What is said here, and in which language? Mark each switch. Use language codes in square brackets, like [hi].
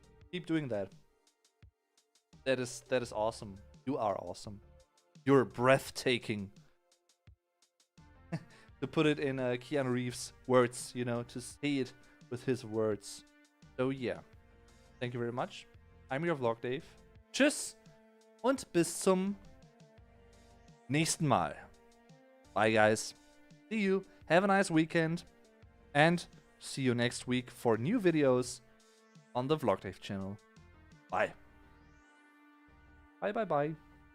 [en] Keep doing that. That is awesome. You are awesome. You're breathtaking. To put it in Keanu Reeves' words, to say it with his words. So yeah. Thank you very much. I'm your Vlog Dave. [de] Tschüss und bis zum nächsten Mal. [en] Bye guys. See you. Have a nice weekend. And see you next week for new videos on the Vlog Dave channel. Bye. Bye bye bye.